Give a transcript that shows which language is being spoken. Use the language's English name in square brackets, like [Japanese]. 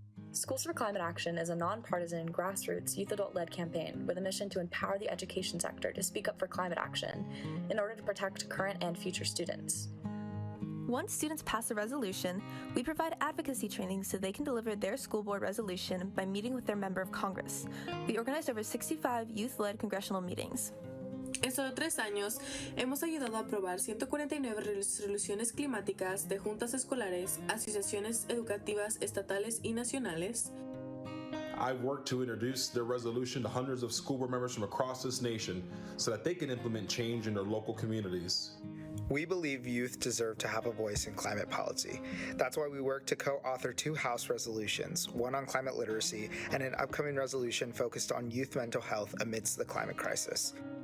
[English] Schools for Climate Action is a nonpartisan, grassroots, youth-adult-led campaign with a mission to empower the education sector to speak up for climate action in order to protect current and future students. Once students pass a resolution, we provide advocacy training so they can deliver their school board resolution by meeting with their member of Congress. We organized over 65 youth-led congressional meetings. [Spanish] En solo 3 años, hemos ayudado a aprobar 149 resoluciones climáticas de juntas escolares, asociaciones educativas estatales y nacionales. [English] I've worked to introduce their resolution to hundreds of school board members from across this nation so that they can implement change in their local communities. We believe youth deserve to have a voice in climate policy. That's why we work to co-author 2 House resolutions, one on climate literacy and an upcoming resolution focused on youth mental health amidst the climate crisis.